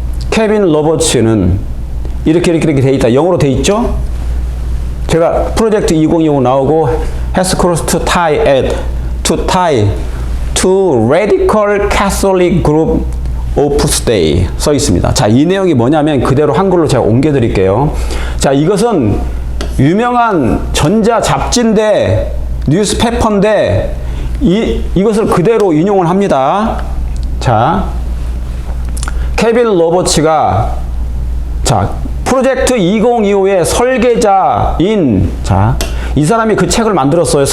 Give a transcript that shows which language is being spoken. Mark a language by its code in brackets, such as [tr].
[ko] 케빈 로버츠는 이렇게 돼 있다. 영어로 돼 있죠? 제가 프로젝트 2025 나오고 [en] has crossed to tie to radical Catholic group Opus Dei [ko] 써 있습니다. 자, 이 내용이 뭐냐면 그대로 한글로 제가 옮겨 드릴게요. 자, 이것은 유명한 전자 잡지인데 뉴스페퍼인데 이것을 그대로 인용을 합니다. 자, 케빈 로버츠가 자, 프로젝트 2025의 설계자인 자, 이 사람이 그 책을 만들었어요.